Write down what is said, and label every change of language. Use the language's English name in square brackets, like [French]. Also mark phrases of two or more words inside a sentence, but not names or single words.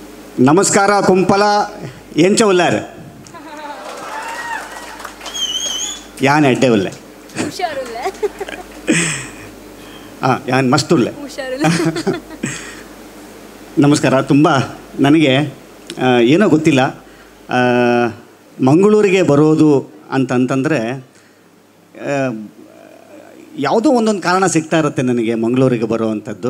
[Tulu] ನಮಸ್ಕಾರ ಕುಂಪಲ ಎಂಚ ಉಲ್ಲಾರ ಯಾನ್ ಎಡ್ಡೆ ಉಲ್ಲೆ ಹಾಂ ಯಾನ್ ಮಸ್ತ್ ಉಲ್ಲೆ ನಮಸ್ಕಾರ. [Kannada] ತುಂಬ ನನಗೆ ಏನೋ ಗೊತ್ತಿಲ್ಲ, ಮಂಗಳೂರಿಗೆ ಬರೋದು ಅಂತಂತಂದರೆ ಯಾವುದೋ ಒಂದೊಂದು ಕಾರಣ ಸಿಗ್ತಾ ಇರುತ್ತೆ ನನಗೆ ಮಂಗಳೂರಿಗೆ ಬರುವಂಥದ್ದು.